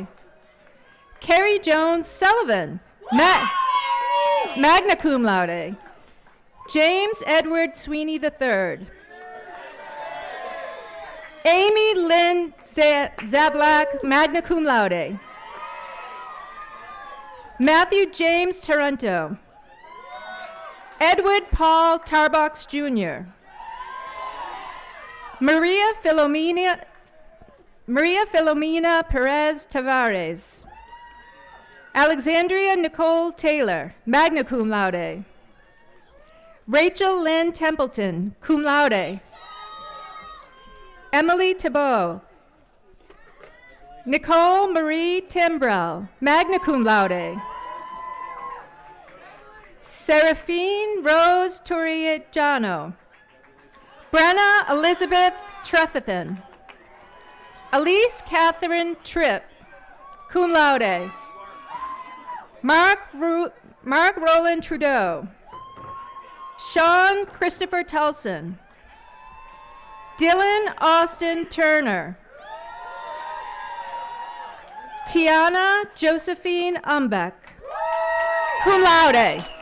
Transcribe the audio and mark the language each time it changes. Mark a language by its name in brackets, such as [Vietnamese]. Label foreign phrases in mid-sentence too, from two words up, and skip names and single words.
[English] Carrie Jones Sullivan, [Latin] magna cum laude. [English] James Edward Sweeney III. Amy Lynn Zablak, [Latin] magna cum laude. [English] Matthew James Taranto. Edward Paul Tarbox Jr. Maria Filomena Perez Tavares. Alexandria Nicole Taylor, [Latin] magna cum laude. [English] Rachel Lynn Templeton, [Latin] cum laude. [English] Emily Thibault. Nicole Marie Timbrell, [Latin] magna cum laude. [English] Seraphine Rose Torrigiano. Brenna Elizabeth Trefethan. Elise Catherine Tripp, [Latin] cum laude. [English] Mark Roland Trudeau. Sean Christopher Tulson. Dylan Austin Turner. Tiana Josephine Umbeck, [Latin] cum laude.